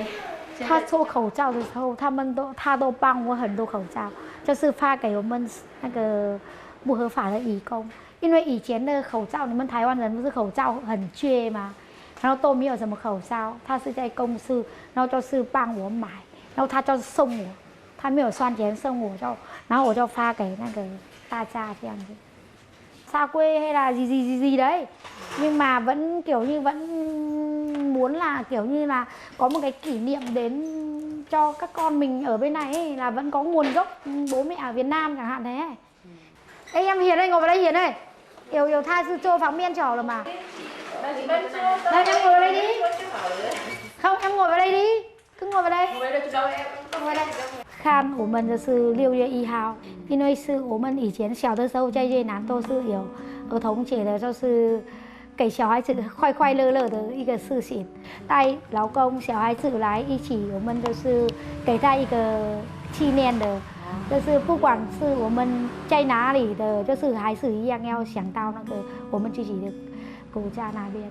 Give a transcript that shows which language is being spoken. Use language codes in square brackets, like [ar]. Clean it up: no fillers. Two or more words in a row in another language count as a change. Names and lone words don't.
[zh] 他做口罩的时候，他都帮我很多口罩，就是发给我们那个不合法的义工。因为以前的口罩，你们台湾人不是口罩很缺吗？然后都没有什么口罩，他是在公司，然后就是帮我买，然后他就送我，他没有算钱送我然后我就发给那个大家这样子。 [vi] xa quê hay là gì đấy, nhưng mà vẫn kiểu như vẫn muốn là kiểu như là có một cái kỷ niệm đến cho các con mình ở bên này ấy, là vẫn có nguồn gốc bố mẹ ở Việt Nam chẳng hạn thế. Ê em Hiền ơi, ngồi vào đây Hiền ơi. Yêu tha sư cho phóng miên trò rồi mà. Đây em ngồi vào đây đi. Không em ngồi vào đây đi, cứ ngồi vào đây. Ngồi đây. [zh] 看我们的是6月1号，因为是我们以前小的时候在越南都是有儿童节的，就是给小孩子快快乐乐的一个事情，带老公小孩子来一起，我们就是给他一个纪念的，就是不管是我们在哪里的，就是还是一样要想到那个我们自己的国家那边。